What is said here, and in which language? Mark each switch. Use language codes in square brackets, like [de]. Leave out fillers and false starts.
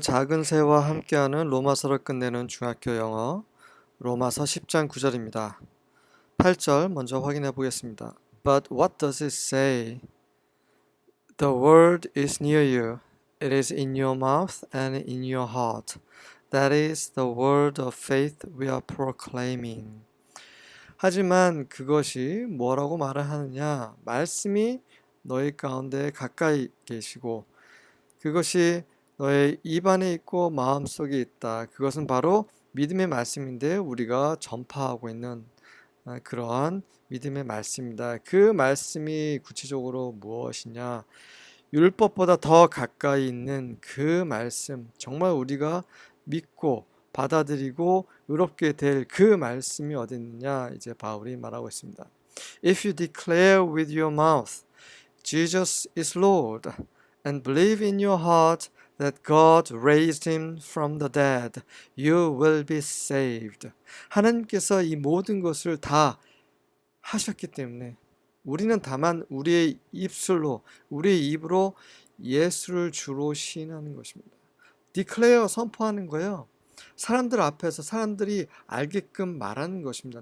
[ko] 작은 새와 함께하는 로마서를 끝내는 중학교 영어 로마서 10장 9절입니다. 8절 먼저 확인해 보겠습니다. [en] But what does it say? The word is near you. It is in your mouth and in your heart. That is the word of faith we are proclaiming. [ko] 하지만 그것이 뭐라고 말을 하느냐? 말씀이 너희 가운데 가까이 계시고 그것이 너의 입 안에 있고 마음속에 있다. 그것은 바로 믿음의 말씀인데 우리가 전파하고 있는 그러한 믿음의 말씀입니다. 그 말씀이 구체적으로 무엇이냐? 율법보다 더 가까이 있는 그 말씀, 정말 우리가 믿고 받아들이고 의롭게 될 그 말씀이 어디 있느냐? 이제 바울이 말하고 있습니다. [en] If you declare with your mouth, Jesus is Lord, and believe in your heart that God raised him from the dead, you will be saved. [ko] 하나님께서 이 모든 것을 다 하셨기 때문에 우리는 다만 우리의 입술로, 우리의 입으로 예수를 주로 시인하는 것입니다. declare 선포하는 거예요. 사람들 앞에서 사람들이 알게끔 말하는 것입니다.